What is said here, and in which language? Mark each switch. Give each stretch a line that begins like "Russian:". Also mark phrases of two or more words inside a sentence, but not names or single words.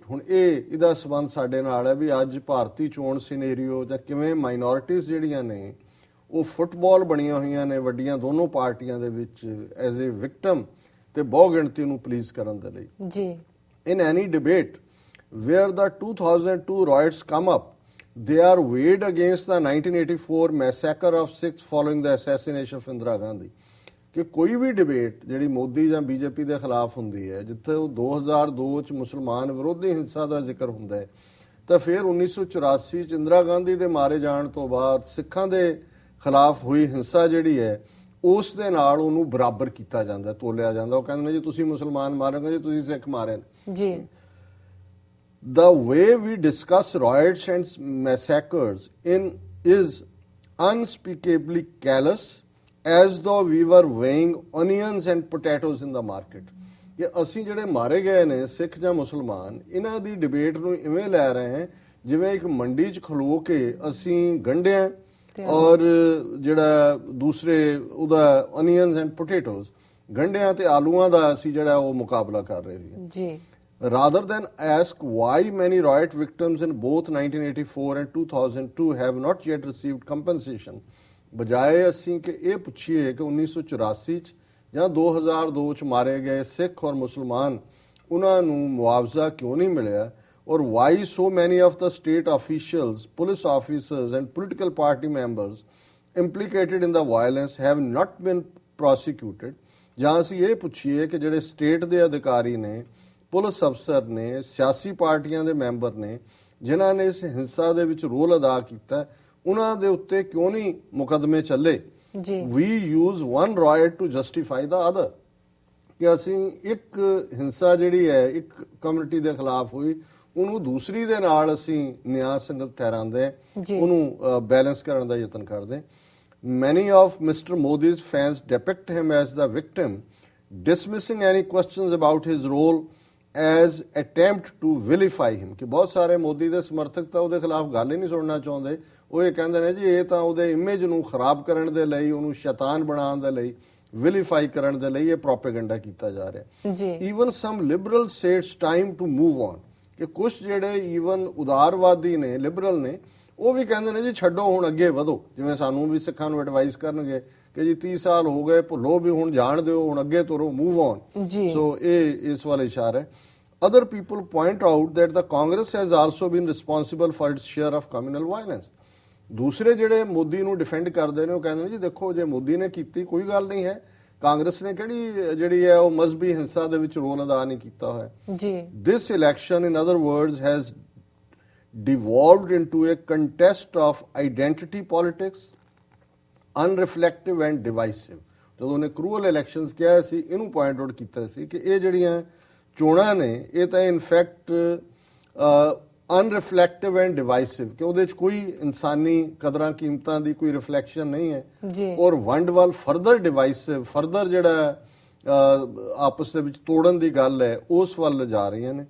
Punjabi: ਹੁਣ ਇਹਦਾ ਸਬੰਧ ਸਾਡੇ ਨਾਲ ਹੈ ਵੀ ਅੱਜ ਭਾਰਤੀ ਚੋਣ ਸਿਨੇਰੀਓ ਜਾਂ ਕਿਵੇਂ ਮਾਈਨੋਰਿਟੀਜ਼ ਜਿਹੜੀਆਂ ਨੇ ਉਹ ਫੁੱਟਬਾਲ ਬਣੀਆਂ ਹੋਈਆਂ ਨੇ ਵੱਡੀਆਂ ਦੋਨੋਂ ਪਾਰਟੀਆਂ ਦੇ ਵਿੱਚ
English: as a victim
Punjabi: ਤੇ ਬਹੁ ਗਿਣਤੀ ਨੂੰ ਪਲੀਜ਼ ਕਰਨ ਦੇ ਲਈ ਜੀ।
English: In any debate where the 2002 riots come up they are weighed against the 1984 massacre of Sikhs following the assassination of Indira Gandhi।
Punjabi: ਕਿ ਕੋਈ ਵੀ ਡਿਬੇਟ ਜਿਹੜੀ ਮੋਦੀ ਜਾਂ ਬੀਜੇਪੀ ਦੇ ਖਿਲਾਫ ਹੁੰਦੀ ਹੈ ਜਿੱਥੇ ਉਹ 2002 ਚ ਮੁਸਲਮਾਨ ਵਿਰੋਧੀ ਹਿੰਸਾ ਦਾ ਜ਼ਿਕਰ ਹੁੰਦਾ ਹੈ ਤਾਂ ਫਿਰ 1984 ਚ ਇੰਦਰਾ ਗਾਂਧੀ ਦੇ ਮਾਰੇ ਜਾਣ ਤੋਂ ਬਾਅਦ ਸਿੱਖਾਂ ਦੇ ਖਿਲਾਫ ਹੋਈ ਹਿੰਸਾ ਜਿਹੜੀ ਹੈ ਉਸ ਦੇ ਨਾਲ ਉਹਨੂੰ ਬਰਾਬਰ ਕੀਤਾ ਜਾਂਦਾ, ਤੋਲਿਆ ਜਾਂਦਾ। ਉਹ ਕਹਿੰਦੇ ਨੇ ਜੀ ਤੁਸੀਂ ਮੁਸਲਮਾਨ ਮਾਰੋਗੇ ਜੀ ਤੁਸੀਂ ਸਿੱਖ ਮਾਰੇ ਜੀ।
English: The way we discuss riots and massacres is unspeakably callous, as though we were weighing onions and potatoes in the market।
Punjabi: ਕਿ ਅਸੀਂ ਜਿਹੜੇ ਮਾਰੇ ਗਏ ਨੇ ਸਿੱਖ ਜਾਂ ਮੁਸਲਮਾਨ ਇਹਨਾਂ ਦੀ ਡਿਬੇਟ ਨੂੰ ਇਵੇਂ ਲੈ ਰਹੇ ਹਾਂ ਜਿਵੇਂ ਇੱਕ ਮੰਡੀ 'ਚ ਖਲੋ ਕੇ ਅਸੀਂ ਗੰਢਿਆਂ ਔਰ ਜਿਹੜਾ ਦੂਸਰੇ ਉਹਦਾ
English: onions and potatoes
Punjabi: ਗੰਢਿਆਂ ਤੇ ਆਲੂਆਂ ਦਾ ਅਸੀਂ ਜਿਹੜਾ ਉਹ ਮੁਕਾਬਲਾ ਕਰ ਰਹੇ ਹਾਂ ਜੀ।
English: Rather than ask why many riot victims in both 1984 and 2002 have not yet received compensation,
Punjabi: ਬਜਾਏ ਅਸੀਂ ਕਿ ਇਹ ਪੁੱਛੀਏ ਕਿ 1984 ਚ ਜਾਂ 2002 ਚ ਮਾਰੇ ਗਏ ਸਿੱਖ ਔਰ ਮੁਸਲਮਾਨ ਉਹਨਾਂ ਨੂੰ ਮੁਆਵਜ਼ਾ ਕਿਉਂ ਨਹੀਂ ਮਿਲਿਆ,
English: or why so many of the state officials, police officers and political party members implicated in the violence have not been prosecuted,
Punjabi: ਜਾਂ ਅਸੀਂ ਇਹ ਪੁੱਛੀਏ ਕਿ ਜਿਹੜੇ ਸਟੇਟ ਦੇ ਅਧਿਕਾਰੀ ਨੇ,
English: police officer
Punjabi: ਨੇ, ਸਿਆਸੀ ਪਾਰਟੀਆਂ ਦੇ ਮੈਂਬਰ ਨੇ ਜਿਨ੍ਹਾਂ ਨੇ ਇਸ ਹਿੰਸਾ ਦੇ ਵਿੱਚ ਰੋਲ ਅਦਾ ਕੀਤਾ, ਉਹਨਾਂ ਦੇ ਉੱਤੇ ਕਿਉਂ ਨਹੀਂ ਮੁਕੱਦਮੇ ਚੱਲੇ।
English: We use one riot to justify the other,
Punjabi: ਕਿ ਅਸੀਂ ਇੱਕ ਹਿੰਸਾ ਜਿਹੜੀ ਹੈ ਇੱਕ ਕਮਿਊਨਿਟੀ ਦੇ ਖਿਲਾਫ ਹੋਈ ਉਹਨੂੰ ਦੂਸਰੀ ਦੇ ਨਾਲ ਅਸੀਂ ਨਿਆਂ ਸੰਗਤ ਠਹਿਰਾਉਂਦੇ, ਉਹਨੂੰ ਬੈਲੈਂਸ ਕਰਨ ਦਾ ਯਤਨ ਕਰਦੇ।
English: Many of Mr. Modi's fans depict him as the victim, dismissing any questions about his role as attempt to vilify him,
Punjabi: ਕਿ ਬਹੁਤ ਸਾਰੇ ਮੋਦੀ ਦੇ ਸਮਰਥਕ ਤਾਂ ਉਹਦੇ ਖਿਲਾਫ ਗੱਲ ਹੀ ਨਹੀਂ ਸੁਣਨਾ ਚਾਹੁੰਦੇ, ਉਹ ਇਹ ਕਹਿੰਦੇ ਨੇ ਜੀ ਇਹ ਤਾਂ ਉਹਦੇ ਇਮੇਜ ਨੂੰ ਖਰਾਬ ਕਰਨ ਦੇ ਲਈ, ਉਹਨੂੰ ਸ਼ੈਤਾਨ ਬਣਾਉਣ ਦੇ ਲਈ, ਵਿਲੀਫਾਈ ਕਰਨ ਦੇ ਲਈ ਇਹ ਪ੍ਰੋਪੇਗੈਂਡਾ ਕੀਤਾ ਜਾ ਰਿਹਾ।
English: Even some liberal say it's time to move on,
Punjabi: ਕਿ ਕੁਝ ਜਿਹੜੇ ਈਵਨ ਉਦਾਰਵਾਦੀ ਨੇ, ਲਿਬਰਲ ਨੇ, ਉਹ ਵੀ ਕਹਿੰਦੇ ਨੇ ਜੀ ਛੱਡੋ ਹੁਣ ਅੱਗੇ ਵਧੋ, ਜਿਵੇਂ ਸਾਨੂੰ ਵੀ ਸਿੱਖਾਂ ਨੂੰ ਐਡਵਾਈਸ ਕਰਨਗੇ ਕਿ ਜੀ 30 ਸਾਲ ਹੋ ਗਏ, ਭੁੱਲੋ ਵੀ ਹੁਣ ਜਾਣ ਦਿਓ, ਹੁਣ ਅੱਗੇ ਤੁਰੋ,
English: move on.
Punjabi: ਸੋ ਇਹ ਇਸ ਵੱਲ ਇਸ਼ਾਰਾ ਹੈ।
English: Other people point out that the Congress has also been responsible for its share of communal violence.
Punjabi: ਦੂਸਰੇ ਜਿਹੜੇ ਮੋਦੀ ਨੂੰ ਡਿਫੈਂਡ ਕਰਦੇ ਨੇ ਉਹ ਕਹਿੰਦੇ ਨੇ ਜੀ ਦੇਖੋ ਜੇ ਮੋਦੀ ਨੇ ਕੀਤੀ ਕੋਈ ਗੱਲ ਨਹੀਂ ਹੈ, ਕਾਂਗਰਸ ਨੇ ਕਿਹੜੀ ਜਿਹੜੀ ਹੈ ਉਹ ਮਜ਼ਹਬੀ ਹਿੰਸਾ ਦੇ ਵਿੱਚ ਰੋਲ ਅਦਾ ਨਹੀਂ ਕੀਤਾ ਹੋਇਆ।
English: ਜੀ this election in other words has devolved into a contest of identity politics, unreflective and divisive।
Punjabi: ਜਦੋਂ ਉਹਨੇ
English: cruel elections
Punjabi: ਕਿਹਾ ਸੀ, ਇਹਨੂੰ ਪੁਆਇੰਟ ਆਊਟ ਕੀਤਾ ਸੀ ਕਿ ਇਹ ਜਿਹੜੀਆਂ ਚੋਣਾਂ ਨੇ ਇਹ ਤਾਂ
English: in fact unreflective and divisive,
Punjabi: ਕਿ ਉਹਦੇ 'ਚ ਕੋਈ ਇਨਸਾਨੀ ਕਦਰਾਂ ਕੀਮਤਾਂ ਦੀ ਕੋਈ ਰਿਫਲੈਕਸ਼ਨ ਨਹੀਂ ਹੈ, ਔਰ ਵੰਡ ਵੱਲ
English: further divisive,
Punjabi: ਫਰਦਰ ਜਿਹੜਾ ਆਪਸ ਦੇ ਵਿੱਚ ਤੋੜਨ ਦੀ ਗੱਲ ਹੈ ਉਸ ਵੱਲ ਜਾ ਰਹੀਆਂ ਨੇ।